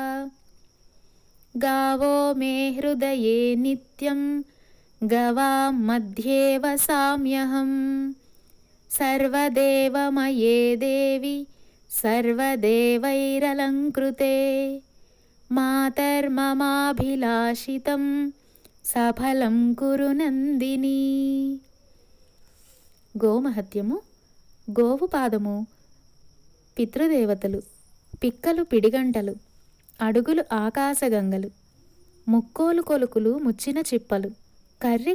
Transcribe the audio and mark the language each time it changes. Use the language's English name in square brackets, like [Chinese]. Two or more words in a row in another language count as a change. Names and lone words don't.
[Sanskrit] गावो मे हृदये नित्यं गवां मध्ये वसाम्यहम्। सर्वदेवमये देवि सर्वदेवैरलङ्कृते। मातर्ममाभिलाषितं సఫలం కురు నందిని. [Telugu] గోమహత్యము. గోవు పాదము పితృదేవతలు, పిక్కలు పిడిగంటలు, అడుగులు ఆకాశగంగలు, ముక్కోలు కొలుకులు ముచ్చిన చిప్పలు, కర్రి